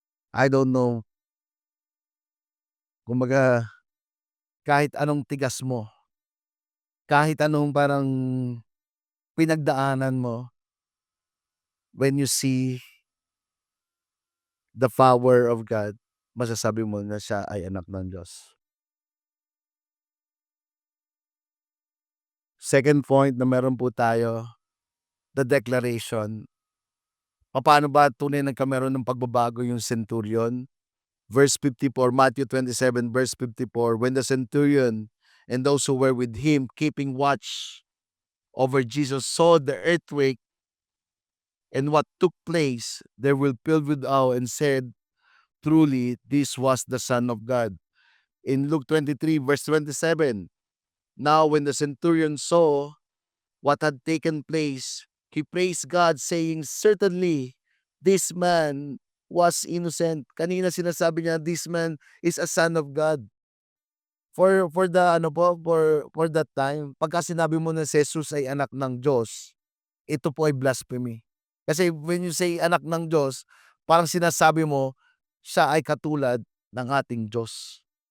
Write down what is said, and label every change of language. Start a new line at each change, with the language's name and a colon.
English: I don't know,
Filipino: kumbaga, kahit anong tigas mo, kahit anong parang pinagdaanan mo,
English: when you see the power of God,
Filipino: masasabi mo na siya ay anak ng Diyos.
English: Second point
Filipino: na meron po tayo,
English: the declaration.
Filipino: Paano ba tunay nagkameron ng pagbabago yung centurion?
English: Verse 54, Matthew 27 verse 54, when the centurion and those who were with him keeping watch over Jesus saw the earthquake and what took place, they were filled with awe and said, truly, this was the Son of God. In Luke 23 verse 27, now when the centurion saw what had taken place, he praised God saying, certainly, this man was innocent. Kanina sinasabi niya, this man is a son of God. For the for that time,
Filipino: pagka sinabi mo na si Jesus ay anak ng Diyos, ito po ay blasphemy. Kasi
English: when you say
Filipino: anak ng Diyos, parang sinasabi mo siya ay katulad ng ating Diyos.